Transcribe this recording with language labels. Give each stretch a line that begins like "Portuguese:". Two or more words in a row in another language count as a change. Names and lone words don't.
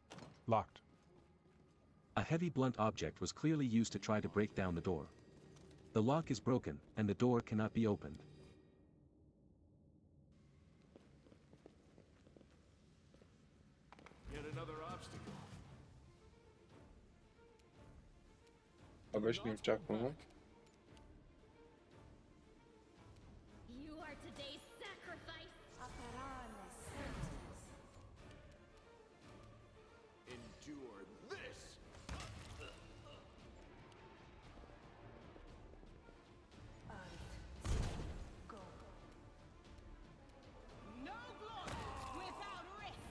English: Locked. A heavy blunt object was clearly used to try to break down the door. The lock is broken, and the door cannot be opened. Yet another obstacle.
Bulgarian: А беше не очаквано.
English: You are today's sacrifice. Endure this! No glory without risk.